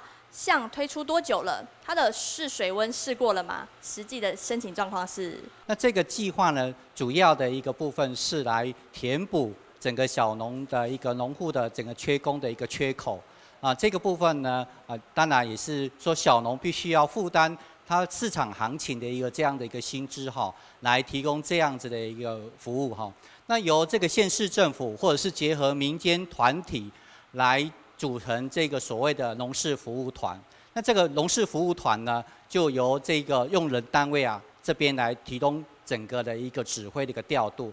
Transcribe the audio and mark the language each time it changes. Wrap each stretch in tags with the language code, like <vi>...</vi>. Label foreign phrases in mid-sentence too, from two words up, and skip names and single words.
<zh>像推出多久了？它的試水溫試過了嗎？實際的申請狀況是？那這個計劃呢，主要的一個部分是來填補整個小農的一個農戶的整個缺工的一個缺口。這個部分呢，當然也是說小農必須要負擔它市场行情的一个这样的一个薪资哈，来提供这样子的一个服务哈。那由这个县市政府或者是结合民间团体来组成这个所谓的农事服务团。那这个农事服务团呢，就由这个用人单位啊这边来提供整个的一个指挥的一个调度。</zh>